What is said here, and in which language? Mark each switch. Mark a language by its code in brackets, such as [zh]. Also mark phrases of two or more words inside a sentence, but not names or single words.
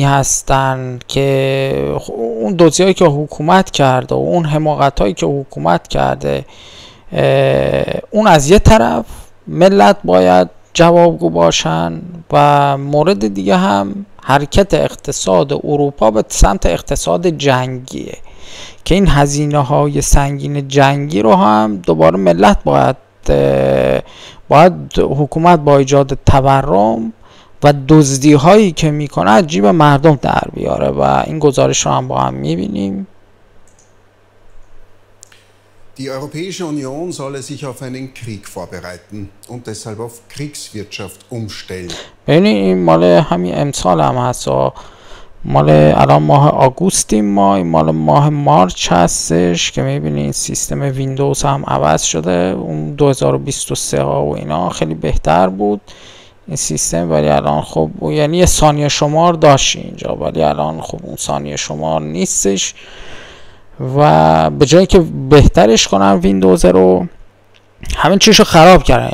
[fa] هستن، که اون دزدی هایی که حکومت کرده و اون حماقت هایی که حکومت کرده، اون از یه طرف ملت باید جوابگو باشن و مورد دیگه هم حرکت اقتصاد اروپا به سمت اقتصاد جنگیه که این هزینه های سنگین جنگی رو هم دوباره ملت باید حکومت با ایجاد تورم و دزدی هایی که میکنه از جیب مردم در بیاره و این گزارش رو هم با هم میبینیم. [de] Die Europäische Union solle sich auf einen Krieg vorbereiten und deshalb auf Kriegswirtschaft umstellen. [fa] ببینید این مال همین امسال هم هست، مال الان ماه آگوستیم، ما این مال ماه مارچ هستش که میبینید سیستم ویندوز هم عوض شده. اون 2023 ها و اینا خیلی بهتر بود این سیستم، ولی الان خب یعنی یه ثانیه شمار داشت اینجا، ولی الان خب اون ثانیه شمار نیستش و به جایی که بهترش کنن ویندوز رو، همین چیزو خراب کردن.